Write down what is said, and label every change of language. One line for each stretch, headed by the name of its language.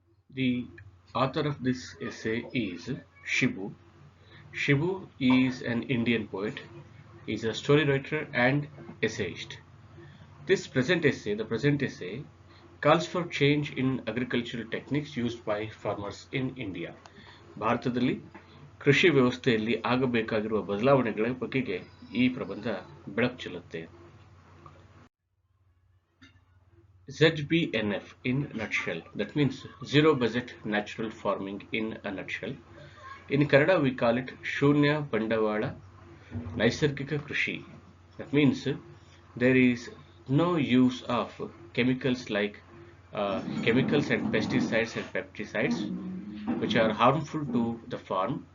English: The author of this essay is Shibu. Shibu is an Indian poet. He is a story writer and essayist. The present essay, calls for change in agricultural techniques used by farmers in India.
Kannada: ಭಾರತದಲ್ಲಿ ಕೃಷಿ ವ್ಯವಸ್ಥೆಯಲ್ಲಿ ಆಗಬೇಕಾಗಿರುವ ಬದಲಾವಣೆಗಳ ಬಗೆಗೆ ಈ ಪ್ರಬಂಧ ಬೆಳಕು ಚೆಲ್ಲುತ್ತೆ.
English: ZBNF in nutshell, that means zero budget natural farming in a nutshell. In Kannada we call it
Kannada: ಶೂನ್ಯ ಬಂಡವಾಳ ನೈಸರ್ಗಿಕ ಕೃಷಿ.
English: That means there is no use of chemicals like chemicals and pesticides and pesticides which are harmful to the farm.